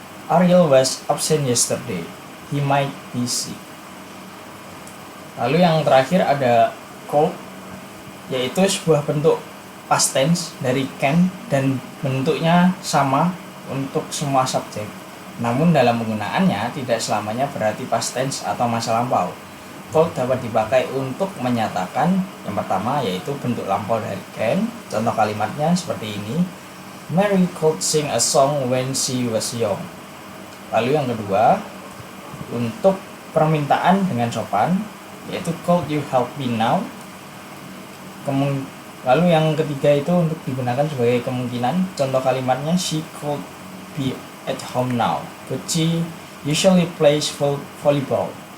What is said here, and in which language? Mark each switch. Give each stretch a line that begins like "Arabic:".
English: Ariel was absent yesterday. He might be sick.
Indonesian: Lalu yang terakhir ada could, yaitu sebuah bentuk past tense dari can dan bentuknya sama untuk semua subjek. Namun dalam penggunaannya tidak selamanya berarti past tense atau masa lampau. Could dapat dipakai untuk menyatakan yang pertama yaitu bentuk lampau dari can. Contoh kalimatnya seperti ini.
English: Mary could sing a song when she was young.
Indonesian: Lalu yang kedua untuk permintaan dengan sopan yaitu
English: could you help me now.
Indonesian: Lalu yang ketiga itu untuk digunakan sebagai kemungkinan. Contoh kalimatnya
English: she could be at home now but she usually plays volleyball.